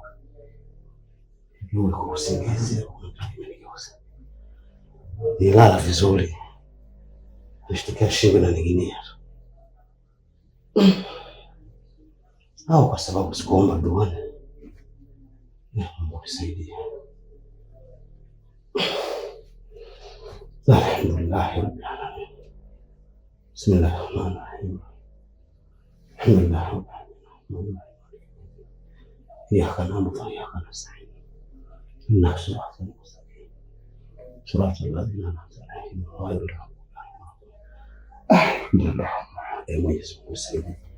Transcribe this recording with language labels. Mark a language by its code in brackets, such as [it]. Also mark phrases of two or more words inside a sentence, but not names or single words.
[sw] Yule kwa usingizi unataka nilala vizuri. Nishtukia shingo na ning'inia. Au kwa sababu sikuomba dua. Mungu nisaidie. [ar] الحمد لله رب العالمين. بسم الله الرحمن الرحيم. الحمد لله رب العالمين. إياك نعبد وإياك نستعين. اهدنا الصراط المستقيم. صراط الذين أنعمت عليهم غير المغضوب عليهم ولا الضالين. [sw] Mwenyezi Mungu nisaidie.